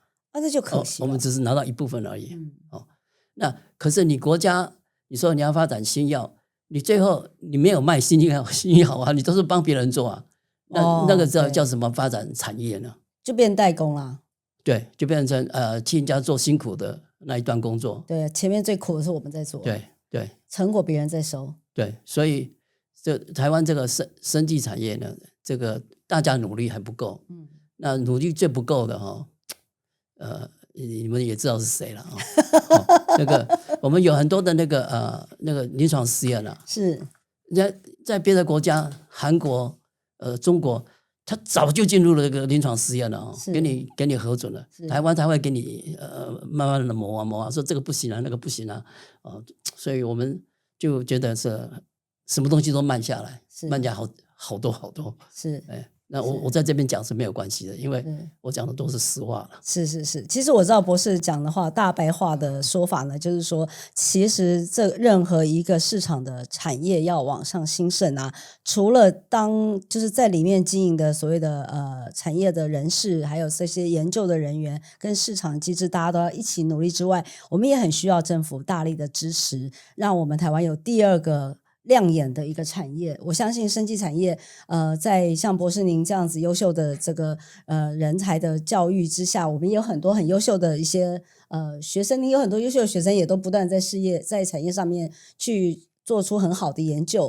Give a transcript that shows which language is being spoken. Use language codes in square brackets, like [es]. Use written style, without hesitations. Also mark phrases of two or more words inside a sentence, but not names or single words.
[zh] 那就可惜了。我們只是拿到一部分而已。那可是你國家，你說你要發展新藥，你最後你沒有賣新藥啊，你都是幫別人做啊。那個叫什麼發展產業呢？就變代工啦。對，就變成替人家做辛苦的那一段工作。对，前面最苦的是我們在做。对，成果別人在收。对，所以台灣這個生技產業呢，這個大家努力還不夠。那努力最不夠的你們也知道是誰了那個我們有很多的那個臨床實驗啊，是在別的國家，韓國。中國他早就進入了這個臨床實驗了給你核准了。台灣才會給你慢慢的磨啊，說這個不行啊，那個不行啊，所以我們就覺得是什麼東西都慢下來，慢下好多。是，那我在這邊講是沒有關係的，因為我講的都是實話了。是，其實我知道博士講的話，大白話的說法呢，就是說，其實這任何一個市場的產業要往上興盛啊，除了就是在裡面經營的所謂的產業的人士，還有這些研究的人員跟市場機制，大家都要一起努力之外，我們也很需要政府大力的支持，讓我們台灣有第2個亮眼的一個產業。我相信生技產業在像博士您這樣子優秀的這個人才的教育之下，我們也有很多很優秀的一些學生，您有很多優秀的學生也都不断在在產業上面去做出很好的研究。